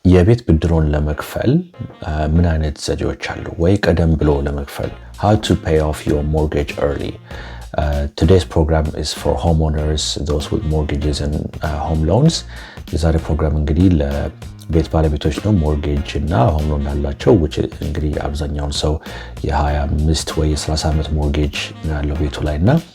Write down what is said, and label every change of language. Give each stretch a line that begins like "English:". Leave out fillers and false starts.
Amharic: የቤት ብድሮን ለመክፈል ምን አይነት ዘዴዎች አሉ ወይ ቀደም ብሎ ለመክፈል
English: how to pay off your mortgage early. Today's program is for homeowners, those with mortgages and home loans.
Amharic: የዛሬ ፕሮግራም እንግዲህ ለቤት ባለቤቶች ነው ሞርጌጅ እና ሆም ሎን ያላቸው which እንግዲህ አብዛኛውን ሰው የ25 ወይ የ30 ዓመት ሞርጌጅ ያለው ቤቱ ላይ እና